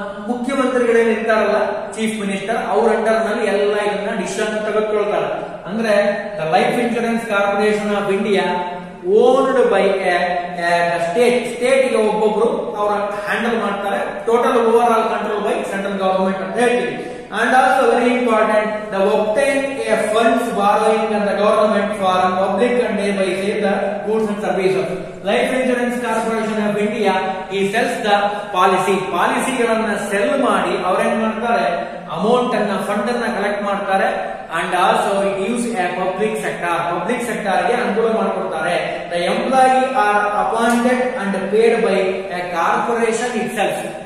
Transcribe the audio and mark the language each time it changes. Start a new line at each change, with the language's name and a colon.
Kannada: ಮುಖ್ಯಮಂತ್ರಿಗಳೇನು ಇರ್ತಾರಲ್ಲ, chief minister, ಅವ್ರ under ನಲ್ಲಿ ಎಲ್ಲ ಇದನ್ನ ಡಿಸಿಷನ್ ತೆಗೆದುಕೊಳ್ತಾರೆ.
English: ಅಂದ್ರೆ the life insurance corporation of India owned by state. State ಗೆ
Kannada: ಒಬ್ಬೊಬ್ರು ಅವರ
English: handle
Kannada: ಮಾಡ್ತಾರೆ.
English: total over all control by central government
Kannada: ಅಂತ ಹೇಳ್ತೀವಿ.
English: And also very important, the obtain a funds borrowing and the government for public and thereby save the goods and services. Life Insurance Corporation of India, he sells the policy.
Kannada: ಪಾಲಿಸಿಗಳನ್ನ cell ಮಾಡಿ ಅವರೇನ್ ಮಾಡ್ತಾರೆ, amount ಅನ್ನ fund ಅನ್ನ collect ಮಾಡ್ತಾರೆ.
English: And also it use a public sector. Public sector
Kannada: ಗೆ ಅನುಕೂಲ ಮಾಡಿಕೊಡ್ತಾರೆ.
English: The employee are appointed and paid by a corporation itself.